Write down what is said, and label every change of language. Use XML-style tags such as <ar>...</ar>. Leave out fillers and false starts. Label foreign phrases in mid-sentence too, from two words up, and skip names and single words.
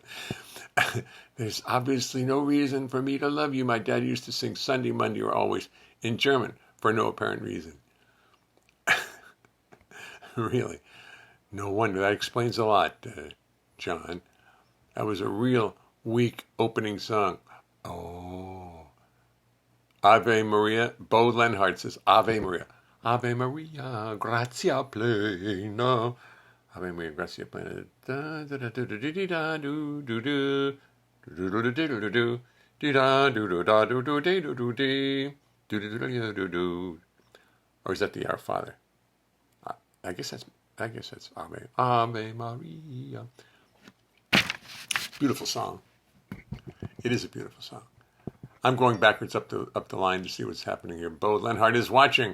<en>There's obviously no reason for me to love you. My dad used to sing Sunday, Monday, or always in German for no apparent reason. Really. No wonder. That explains a lot, John. That was a real weak opening song. Oh. Ave Maria. Bo Leonhart says Ave Maria.</en> <la>Ave Maria, grazia plena. Ave Maria, grazia plena. Da da da da da da da do do do do do do do do do da do do da do do do do do do do do do.</la> <en>Or is that the Our Father? I guess that's Ave Ave Maria. Beautiful song. It is a beautiful song. I'm going backwards up the line to see what's happening here. Bo Leonhart is watching.</en>